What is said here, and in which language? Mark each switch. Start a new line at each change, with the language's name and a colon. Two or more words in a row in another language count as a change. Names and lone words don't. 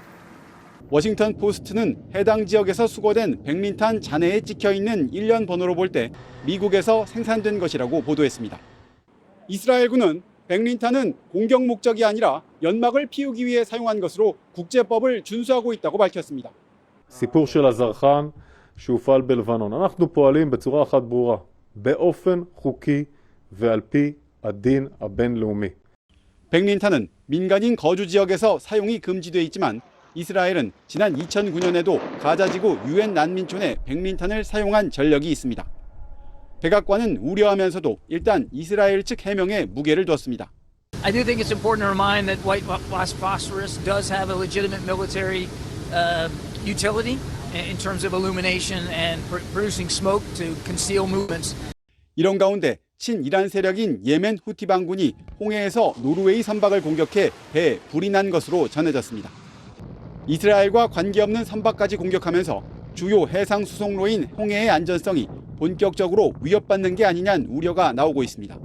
Korean: 워싱턴 포스트는 해당 지역에서 수거된 백린탄 잔해에 찍혀있는 일련 번호로 볼 때 미국에서 생산된 것이라고 보도했습니다. 이스라엘군은 백린탄은 공격 목적이 아니라 연막을 피우기 위해 사용한 것으로 국제법을 준수하고 있다고 밝혔습니다.
Hebrew: סיפור של הזרחן שהופעל בלבנון. אנחנו פועלים בצורה אחת ברורה, באופן חוקי ועל פי הדין הבינלאומי.
Korean: 백린탄은 민간인 거주 지역에서 사용이 금지돼 있지만 이스라엘은 지난 2009년에도 가자지구 유엔 난민촌에 백린탄을 사용한 전력이 있습니다. 백악관은 우려하면서도 일단 이스라엘 측 해명에 무게를 뒀습니다.
English: I do think it's important to remind that white phosphorus does have a legitimate military utility in terms of illumination and producing smoke to conceal movements.
Korean: 이런 가운데 친이란 세력인 예멘 후티 반군이 홍해에서 노르웨이 선박을 공격해 배에 불이 난 것으로 전해졌습니다. 이스라엘과 관계없는 선박까지 공격하면서 주요 해상 수송로인 홍해의 안전성이 본격적으로 위협받는 게 아니냐는 우려가 나오고 있습니다.